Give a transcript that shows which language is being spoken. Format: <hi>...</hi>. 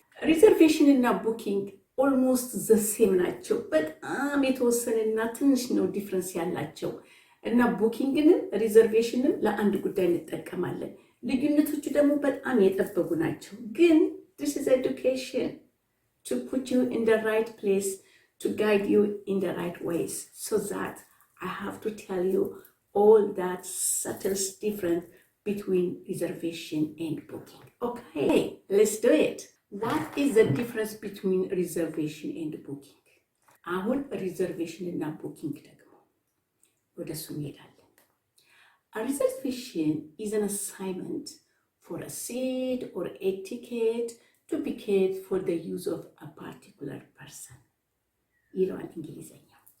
<am>ሪዘርቬሽን እና ቡኪንግ</am> <en>ኦልሞስት ዘ ሴም</en> <am>ናቸው። በጣም የተወሰነና ትንሽ ነው ዲፍረንስ ያላቸው እና ቡኪንግንም ሪዘርቬሽንም ለአንድ ጉዳይ እንጠቀማለን። ልዩነቶቹ ደግሞ በጣም የጠበቡ ናቸው። ግን</am> <en>this is education to put you in the right place, to guide you in the right ways, so that I have to tell you all that subtle difference between reservation and booking. Okay, let's do it. What is the difference between reservation and booking?</en> <am>አሁን reservation እና booking ደግሞ ወደ እሱ እንሄዳለን።</am> <en>A reservation is an assignment for a seat or a ticket to be paid for the use of a particular person</en> <am>ይለዋል እንግሊዘኛው።</am>